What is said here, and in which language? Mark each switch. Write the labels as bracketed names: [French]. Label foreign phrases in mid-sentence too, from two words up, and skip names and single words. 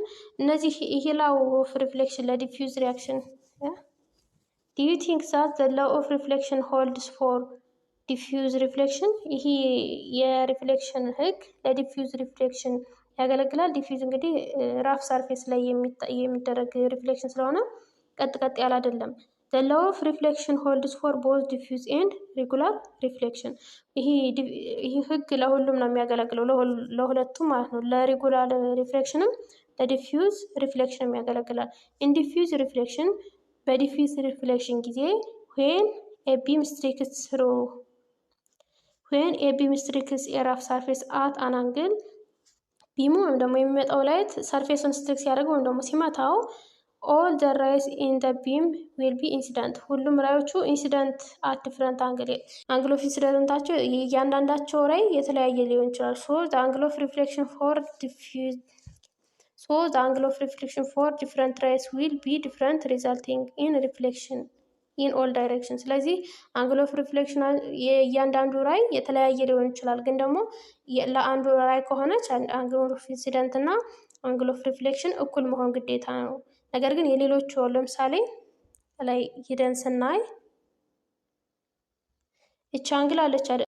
[Amharic] እነዚህ ይሄ [English] law of reflection for diffuse reaction do you think that the law of reflection holds for diffuse reflection? [Amharic] ይሄ የሪፍሌክሽን ህግ ለዲፊውዝ ሪፍሌክሽን ያገለግላል። ዲፊውዝ እንግዲህ [English] rough surface [Amharic] ላይ የሚደረግ ሪፍሌክሽን ስለሆነ ቀጥ ቀጥ ያለ አይደለም። [English] the law of reflection holds for both diffuse and regular reflection። [Amharic] ይሄ ህግ ለሁሉም ነው የሚያገለግለው፣ ለሁለቱም ማለት ነው። ለሬጉላር ሪፍሌክሽንም ለዲፊውዝ ሪፍሌክሽንም ያገለግላል። [English] in diffuse reflection [Amharic] በዲፊውዝ ሪፍሌክሽን ጊዜ [English] when a beam strikes through when a beam strikes a rough surface at an angle [Amharic] ቢሙ ወይም ደግሞ የሚመጣው ላይት ሰርፌሱን ስትሪክ ሲያደርገው ወይም ደግሞ ሲመታው [English] all the rays in the beam will be incident። [Amharic] ሁሉም ራዮቹ ኢንሲደንት [English] at different angle of [Amharic] ኢንሲደንታቸው እያንዳንዳቸው ራይ የተለያየ ሊሆን ይችላል። [English] so the angle of reflection for different rays will be different resulting in reflection in all directions። [Amharic] ስለዚህ [English] angle of reflection [Amharic] የእያንዳንዱ ራይ የተለያየ ሊሆን ይችላል፣ ግን ደግሞ ለአንዱ ራይ ከሆነች [English] angle of incident [Amharic] እና [English] angle of reflection [Amharic] እኩል መሆን ግዴታ ነው። ነገር ግን የሌሎቹ ለምሳሌ ላይ ሂደን ስናይ እቺ አንግል አለች አይደል?